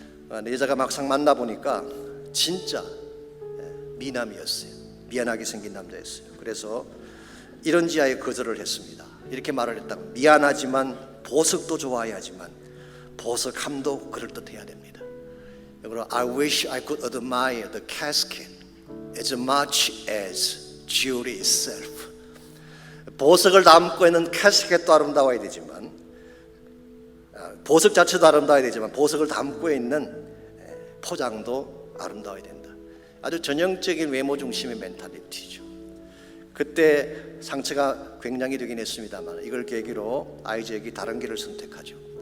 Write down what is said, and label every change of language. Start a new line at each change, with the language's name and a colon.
Korean: 여자가 막상 만나보니까 진짜 미남이었어요. 미안하게 생긴 남자였어요. 그래서 이런 지하에 거절을 했습니다. 이렇게 말을 했다. 미안하지만 보석도 좋아해야지만 보석함도 그럴듯해야 됩니다. 그리고
English: I wish I could admire the casket as much as jewelry itself.
Korean: 보석을 담고 있는 캐스켓도 아름다워야 되지만 보석 자체도 아름다워야 되지만 보석을 담고 있는 포장도 아름다워야 된다. 아주 전형적인 외모 중심의 멘탈리티죠. 그때 상처가 굉장히 되긴 했습니다만 이걸 계기로 아이잭이 다른 길을 선택하죠.